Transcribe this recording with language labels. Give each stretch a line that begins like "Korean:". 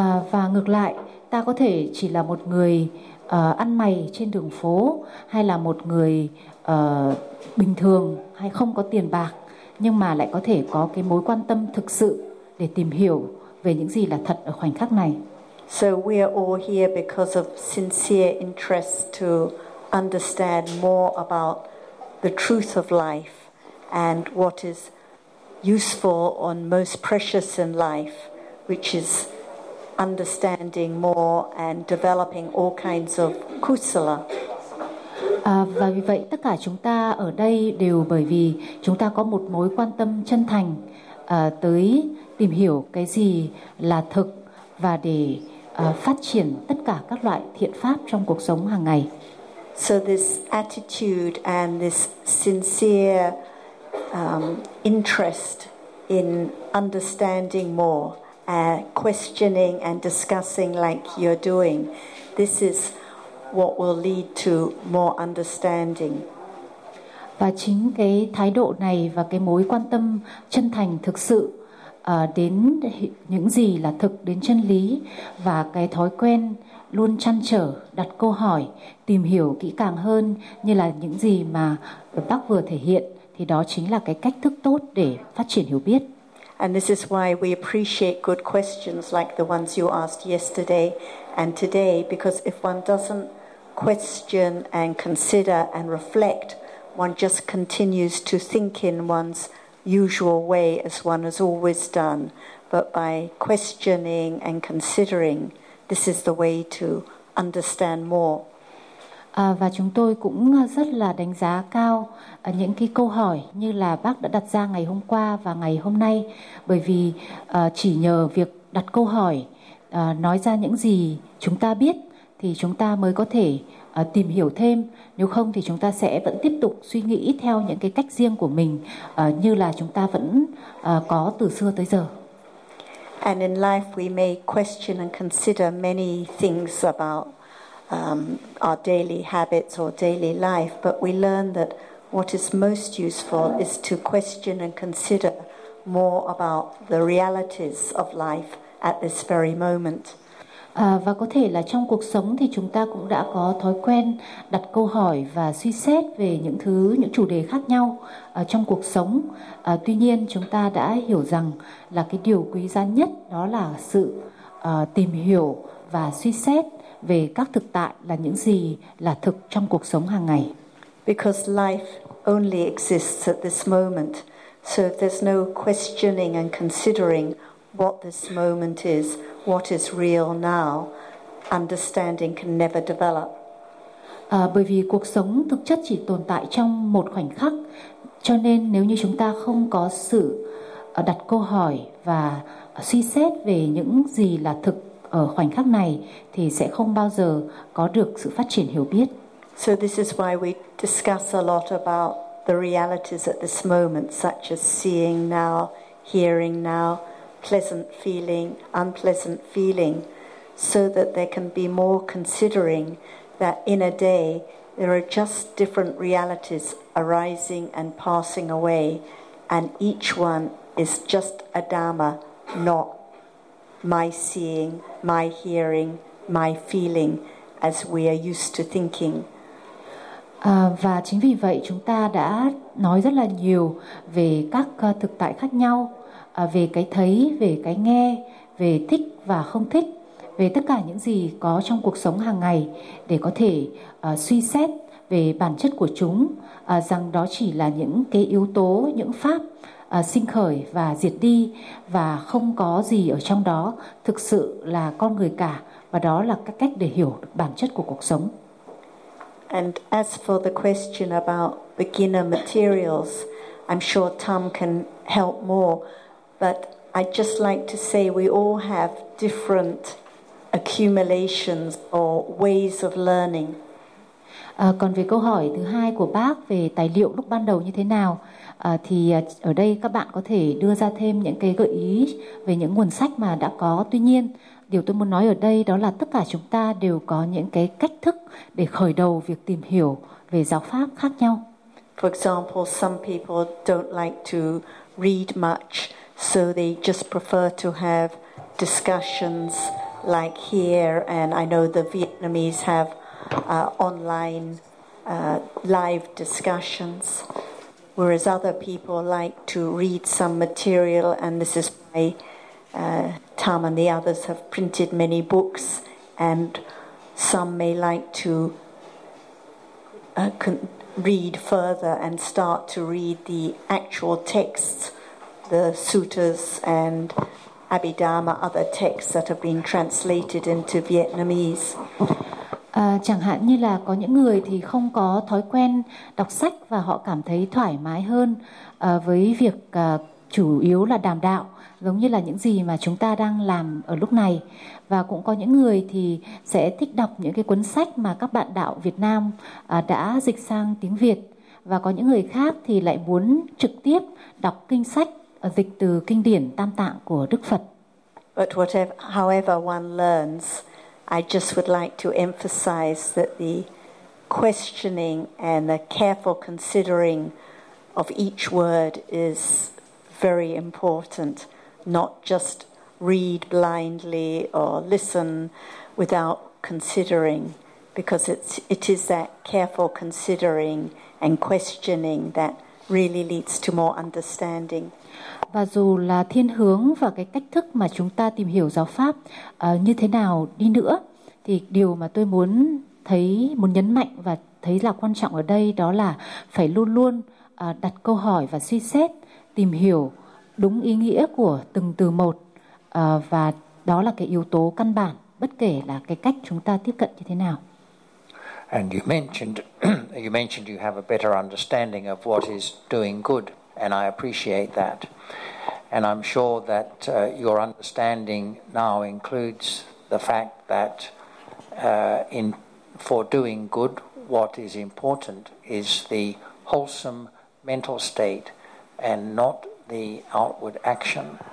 Vietnamese: Và ngược lại, ta có thể chỉ là một người ăn mày trên đường phố, hay là một người bình thường, hay không có tiền bạc, nhưng mà lại có thể có cái mối quan tâm thực sự để tìm hiểu về những gì là thật ở khoảnh khắc này.
English: So we are all here because of sincere interest to understand more about the truth of life and what is useful and most precious in life, which is understanding more and developing all kinds of kusala.
Vietnamese: Và vì vậy tất cả chúng ta ở đây đều bởi vì chúng ta có một mối quan tâm chân thành tới tìm hiểu cái gì là thực và để phát triển tất cả các loại thiện pháp trong cuộc sống hàng ngày.
English: So this attitude and this sincere interest in understanding more, questioning and discussing like you're doing, this is what will lead to more understanding.
Vietnamese: Và chính cái thái độ này và cái mối quan tâm chân thành thực sự đến những gì là thực, đến chân lý, và cái thói quen luôn trăn trở, đặt câu hỏi, tìm hiểu kỹ càng hơn như là những gì mà bác vừa thể hiện, thì đó chính là cái cách thức tốt để phát triển hiểu biết.
English: And this is why we appreciate good questions like the ones you asked yesterday and today, because if one doesn't question and consider and reflect, one just continues to think in one's usual way as one has always done. But by questioning and considering, this is the way to understand more.
Vietnamese: Và chúng tôi cũng rất là đánh giá cao những cái câu hỏi như là bác đã đặt ra ngày hôm qua và ngày hôm nay, bởi vì chỉ nhờ việc đặt câu hỏi, nói ra những gì chúng ta biết, thì chúng ta mới có thể tìm hiểu thêm. Nếu không thì chúng ta sẽ vẫn tiếp tục suy nghĩ theo những cái cách riêng của mình như là chúng ta vẫn có từ xưa tới giờ.
English: And in life we may question and consider many things about our daily habits or daily life, but we learn that what is most useful is to question and consider more about the realities of life at this very moment.
Vietnamese: Và có thể là trong cuộc sống thì chúng ta cũng đã có thói quen đặt câu hỏi và suy xét về những thứ, những chủ đề khác nhau trong cuộc sống. Tuy nhiên chúng ta đã hiểu rằng là cái điều quý giá nhất đó là sự tìm hiểu và suy xét về các thực tại, là những gì là thực trong cuộc sống hàng ngày.
English: Because life only exists at this moment. So if there's no questioning and considering what this moment is, what is real now, understanding can never develop.
Vietnamese: Bởi vì cuộc sống thực chất chỉ tồn tại trong một khoảnh khắc, cho nên nếu như chúng ta không có sự đặt câu hỏi và suy xét về những gì là thực ở khoảnh khắc này, thì sẽ không bao giờ có được sự phát triển hiểu biết.
English: So this is why we discuss a lot about the realities at this moment, such as seeing now, hearing now, pleasant feeling, unpleasant feeling, so that there can be more considering that in a day there are just different realities arising and passing away, and each one is just a dhamma, not my seeing, my hearing, my feeling, as we are used to thinking.
Vietnamese: Và chính vì vậy chúng ta đã nói rất là nhiều về các thực tại khác nhau, về cái thấy, về cái nghe, về thích và không thích, về tất cả những gì có trong cuộc sống hàng ngày, để có thể suy xét về bản chất của chúng, rằng đó chỉ là những cái yếu tố, những pháp sinh khởi và diệt đi, và không có gì ở trong đó thực sự là con người cả, và đó là các cách để hiểu được bản chất của cuộc sống.
English: And as for the question about beginner materials, I'm sure Tom can help more, but I'd just like to say we all have different accumulations or ways of learning.
Vietnamese: Còn về câu hỏi thứ hai của bác về tài liệu lúc ban đầu như thế nào, thì ở đây các bạn có thể đưa ra thêm những cái gợi ý về những nguồn sách mà đã có. Tuy nhiên, điều tôi muốn nói ở đây đó là tất cả chúng ta đều có những cái cách thức để khởi đầu việc tìm hiểu về giáo pháp khác nhau.
English: For example, some people don't like to read much, so they just prefer to have discussions like here, and I know the Vietnamese have online live discussions, whereas other people like to read some material, and this is why Tam and the others have printed many books, and some may like to read further and start to read the actual texts, the suttas and Abhidhamma, other texts that have been translated into Vietnamese.
Vietnamese: Chẳng hạn như là có những người thì không có thói quen đọc sách và họ cảm thấy thoải mái hơn với việc chủ yếu là đàm đạo, giống như là những gì mà chúng ta đang làm ở lúc này. Và cũng có những người thì sẽ thích đọc những cái cuốn sách mà các bạn đạo Việt Nam đã dịch sang tiếng Việt. Và có những người khác thì lại muốn trực tiếp đọc kinh sách dịch từ kinh điển Tam Tạng của Đức Phật.
English: But whatever, however one learns, I just would like to emphasize that the questioning and the careful considering of each word is very important, not just read blindly or listen without considering, because it is that careful considering and questioning that really leads to more understanding.
Vietnamese: Và dù là thiên hướng và cái cách thức mà chúng ta tìm hiểu giáo pháp như thế nào đi nữa, thì điều mà tôi muốn nhấn mạnh và thấy là quan trọng ở đây đó là phải luôn luôn đặt câu hỏi và suy xét, tìm hiểu đúng ý nghĩa của từng từ một, và đó là cái yếu tố căn bản bất kể là cái cách chúng ta tiếp cận như thế nào.
English: And you mentioned you have a better understanding of what is doing good, and I appreciate that. And I'm sure that your understanding now includes the fact that for doing good, what is important is the wholesome mental state and not the outward action.